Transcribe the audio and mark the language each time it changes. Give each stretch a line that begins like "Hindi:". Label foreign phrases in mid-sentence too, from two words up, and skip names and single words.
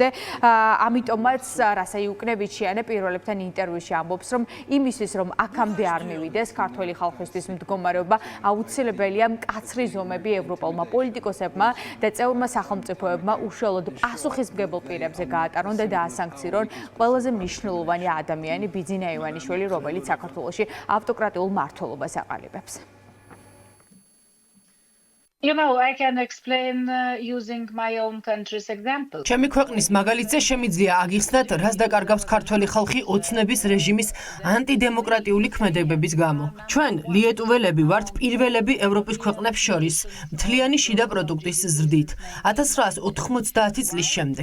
Georgian: ამიტომაც რასა იუკნევიჩიანი პირველებთან ინტერვიუში ამბობს, რომ იმისთვის რომ აქამდე არ მივიდეს ქართველი ხალხისთვის მდგომარეობა, აუცილებელია მკაცრი ზომები ევროპელმა პოლიტიკოსებმა და წევრმა სახელმწიფოებმა უშუალოდ პასუხისმგებელ პირებზე გაატარონ და დაასანქცირონ ყველაზე მნიშვნელოვანი ადამიანი ბიძინა ივანიშვილი, რომელიც საქართველოში ავტოკრატიულ მმართველობას აყალიბებს.
English: I can explain using my own country's example.
Georgian: ჩემი ქვეყნის მაგალითზე შემიძლია აგიხსნათ, რას დაკარგავს ქართველი ხალხი ოცნების რეჟიმის ანტიდემოკრატიული ქმედებების გამო. ჩვენ ლიეტუველები ვართ პირველები ევროპის ქვეყნებს შორის მთლიანი შიდა პროდუქტის ზრდით 1990 წლის შემდეგ.